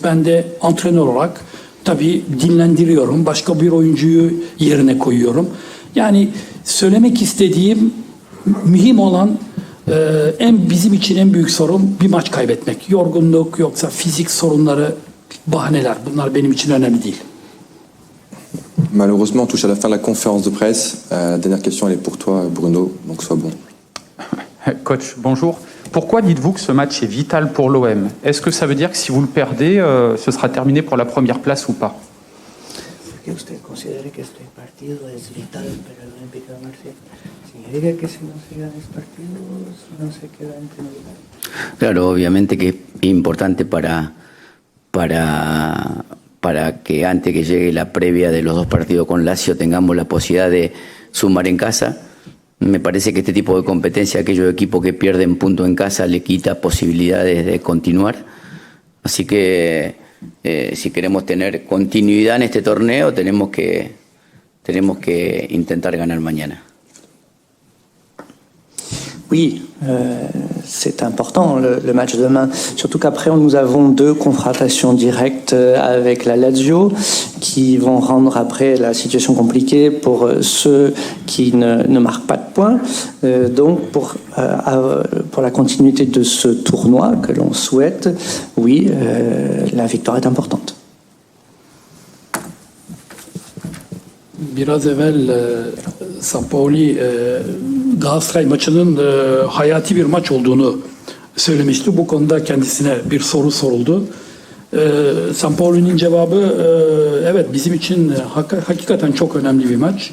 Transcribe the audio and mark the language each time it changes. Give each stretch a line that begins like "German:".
Turkish: Ben de antrenör olarak tabii dinlendiriyorum. Başka bir oyuncuyu yerine koyuyorum. Yani söylemek istediğim mühim olan bizim için en büyük sorun bir maç kaybetmek. Yorgunluk yoksa fizik sorunları, bahaneler. Bunlar benim için önemli değil.
French: Malheureusement, on touche à la fin de la conférence de presse. La dernière question, elle est pour toi, Bruno, donc sois bon. Coach, bonjour. Pourquoi dites-vous que ce match est vital pour l'OM? Est-ce que ça veut dire que si vous le perdez, ce sera terminé pour la première place ou pas?
Spanish: Que usted considere que este partido es vital para el Olympique de Marsella. ¿Significa que si no se gana este partido no se queda en primer lugar? Claro, obviamente que es importante para que antes que llegue la previa de los dos partidos con Lazio tengamos la posibilidad de sumar en casa. Me parece que este tipo de competencia, aquellos equipos que pierden punto en casa, le quita posibilidades de continuar. Así que si queremos tener continuidad en este torneo, tenemos que intentar ganar mañana.
French: Oui, c'est important le match de demain. Surtout qu'après, nous avons 2 confrontations directes avec la Lazio qui vont rendre après la situation compliquée pour ceux qui ne marquent pas de points. Donc, pour la continuité de ce tournoi que l'on souhaite, oui, la victoire est importante.
Turkish: Biraz evvel Sampaoli Galatasaray maçının hayati bir maç olduğunu söylemişti. Bu konuda kendisine bir soru soruldu. Sampaoli'nin cevabı evet bizim için hakikaten çok önemli bir maç.